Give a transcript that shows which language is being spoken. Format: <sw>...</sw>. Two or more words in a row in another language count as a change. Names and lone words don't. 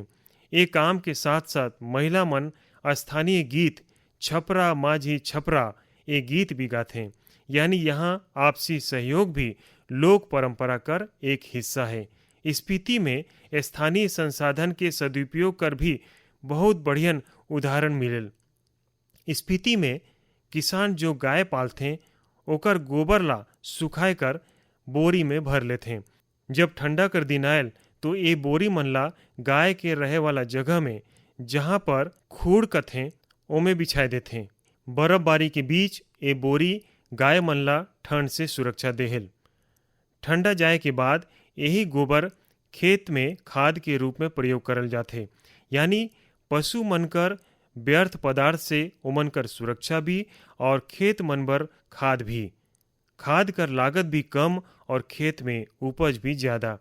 <hne>ये काम के साथ साथ महिला मन स्थानीय गीत छपरा माझी छपरा ये गीत भी गाते। यानी यहाँ आपसी सहयोग भी लोक परंपरा कर एक हिस्सा है। स्पीति में स्थानीय संसाधन के सदुपयोग कर भी बहुत बढ़ियन उदाहरण मिलेल। स्पीति में किसान जो गाय पालथे ओकर गोबर ला सुखाए कर बोरी में भर लेथे। जब ठंडा कर दिन आयल तो ये बोरी मन ला गाय के रहे वाला जगह में, जहाँ पर खूड़ कथें, ओमे बिछाए देथे। बर्फबारी के बीच ये बोरी गाय मन ला ठंड से सुरक्षा देहेल। ठंडा जाए के बाद यही गोबर खेत में खाद के रूप में प्रयोग करल जाथे, यानी पशु मनकर व्यर्थ पदार्थ से ओमन कर सुरक्षा भी और खेत मन बर खाद भी। खाद कर लागत भी कम और खेत में उपज भी ज़्यादा।</hne>